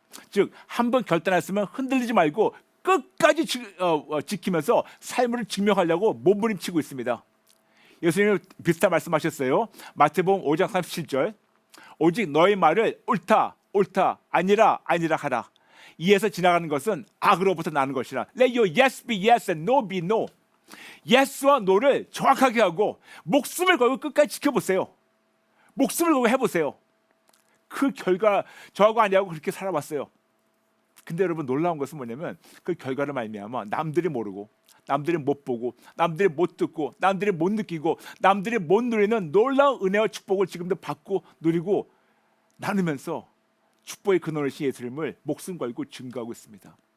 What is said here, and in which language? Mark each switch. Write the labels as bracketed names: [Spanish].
[Korean] 즉, 한번 결단했으면 흔들리지 말고 끝까지 지키면서 삶을 증명하려고 몸부림치고 있습니다. 예수님은 비슷한 말씀하셨어요. 마태복음 5장 37절, 오직 너의 말을 옳다 옳다 아니라 아니라 하라. 이에서 지나가는 것은 악으로부터 나는 것이라. [English] Let your yes be yes and no be no. [Korean] yes와 no를 정확하게 하고 목숨을 걸고 끝까지 지켜보세요. 목숨을 걸고 해보세요. 그 결과 저하고 아니하고 그렇게 살아왔어요. 근데 여러분, 놀라운 것은 뭐냐면 그 결과를 말미암아 남들이 모르고, 남들이 못 보고, 남들이 못 듣고, 남들이 못 느끼고, 남들이 못 누리는 놀라운 은혜와 축복을 지금도 받고 누리고 나누면서 축복의 근원이신 예수님을 목숨 걸고 증거하고 있습니다.